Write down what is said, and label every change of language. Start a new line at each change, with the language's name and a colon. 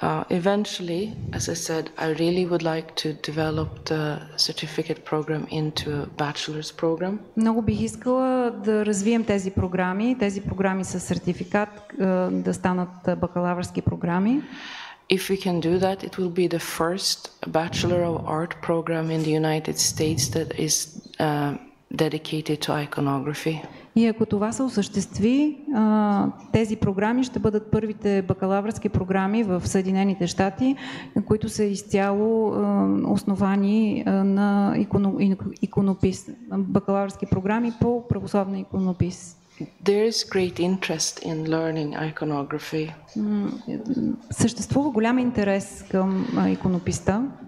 English: Eventually, as I said, I really would like to develop the certificate program into a bachelor's program.
Bulgarian: Много бих искала да развием тези програми с сертификат да станат бакалавърски програми.
English: If we can do that, it will be the first Bachelor of Art program in the United States that is dedicated to iconography.
Bulgarian: И ако това се осъществи, тези програми ще бъдат първите бакалавърски програми в Съединените щати, които са изцяло основани на иконопис, бакалавърски програми по православна иконопис.
English: There is great interest in learning iconography.
Bulgarian: Съществува голям интерес към иконописта.